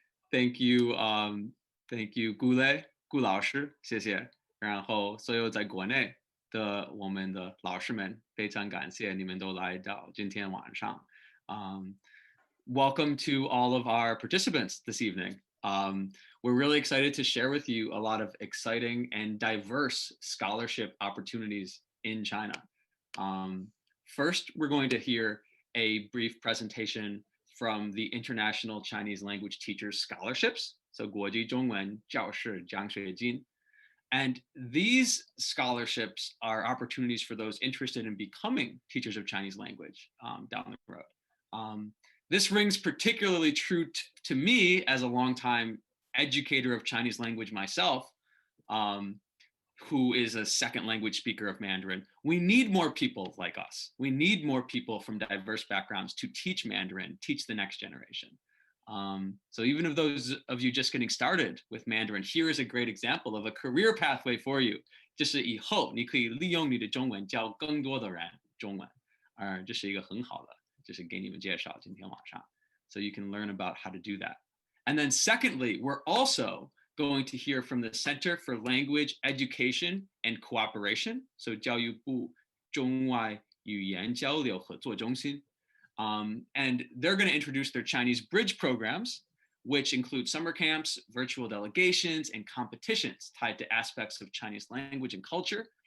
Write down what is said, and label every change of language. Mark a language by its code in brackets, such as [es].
[en] Thank you顾老师， [zh] 谢谢。然后所有在国内的我们的老师们，非常感谢你们都来到今天晚上。 [en] Welcome to all of our participants this evening. We're really excited to share with you a lot of exciting and diverse scholarship opportunities in China. First, we're going to hear a brief presentation from the International Chinese Language Teachers Scholarships, so 国际中文教师奖学金. And these scholarships are opportunities for those interested in becoming teachers of Chinese language down the road. This rings particularly true to me as a longtime educator of Chinese language myself, who is a second language speaker of Mandarin. We need more people like us. We need more people from diverse backgrounds to teach Mandarin, teach the next generation. So even of those of you just getting started with Mandarin, here is a great example of a career pathway for you. [zh] 就是以后你可以利用你的中文教更多的人中文，这是一个很好的，就是给你们介绍今天晚上。 [en] So you can learn about how to do that. And then secondly, we're also going to hear from the Center for Language Education and Cooperation, so 教育部中外语言交流合作中心. And they're going to introduce their Chinese bridge programs, which include summer camps, virtual delegations, and competitions tied to aspects of Chinese language and culture.